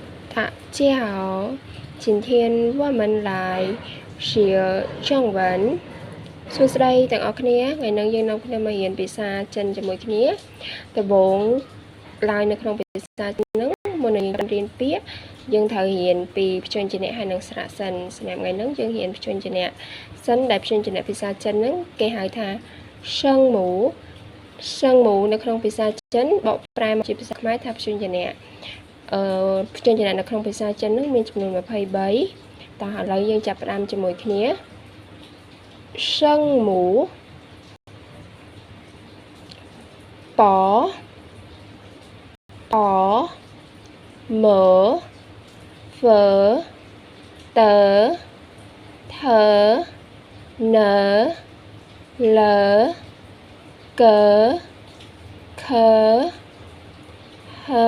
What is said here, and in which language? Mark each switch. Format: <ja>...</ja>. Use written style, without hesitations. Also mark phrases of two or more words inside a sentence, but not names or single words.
<zh>大家好，今天我们来学中文。</zh> <km>សួស្តីទាំងអស់គ្នាថ្ងៃនេះយើងនាំគ្នាមករៀនភាសាចិនជាមួយគ្នាដំបូងឡើយនៅក្នុងភា សាចិនហ្នឹងមុននឹងយើងរៀនពាក្យយើងត្រូវរៀនពីព្យញ្ជនៈហើយនិងស្រៈសិនសម្រាប់ថ្ងៃហ្នឹងយើងរៀនព្យញ្ជនៈសិនដែលព្យញ្ជនៈភាសាចិនហ្នឹងគេហៅថាសឹងមូនៅក្នុងភាសាចិនបកប្រែមកជាភាសាខ្មែរថាព្យញ្ជនៈព្យញ្ជនៈនៅក្នុងភាសាចិនហ្នឹងមានចំនួន23តោះឥឡូវយើងចាប់ផ្ដើមជាមួយគ្នា</km> <zh>生母宝宝么佛的特呢了个可和</zh>